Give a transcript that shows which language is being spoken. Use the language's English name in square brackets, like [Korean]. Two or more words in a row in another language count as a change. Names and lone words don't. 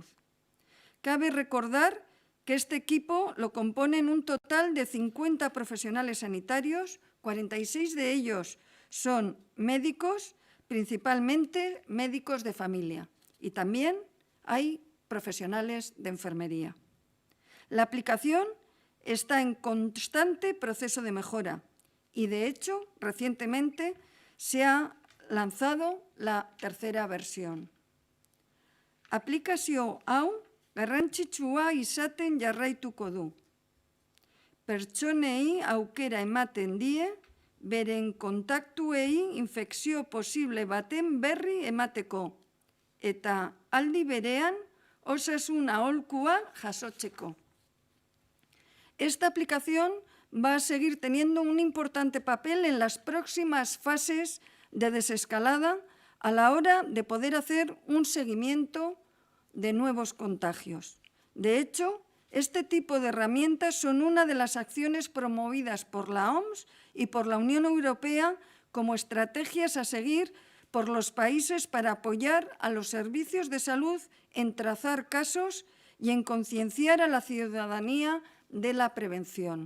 [Spanish] Cabe recordar que este equipo lo componen un total de 50 profesionales sanitarios, 46 de ellos son médicos, principalmente médicos de familia, y también hay profesionales de enfermería. La aplicación está en constante proceso de mejora y, de hecho, recientemente se ha lanzado la tercera versión. [Basque] Aplikazio hau garrantzitsua izaten jarraituko du. Pertsonei aukera ematen die, beren kontaktuei infekzio posible baten berri emateko eta aldi berean osasun aholkua jasotzeko. [Spanish] Esta aplicación va a seguir teniendo un importante papel en las próximas fases de desescalada a la hora de poder hacer un seguimiento de nuevos contagios. De hecho, este tipo de herramientas son una de las acciones promovidas por la OMS y por la Unión Europea como estrategias a seguir por los países para apoyar a los servicios de salud en trazar casos y en concienciar a la ciudadanía de la prevención.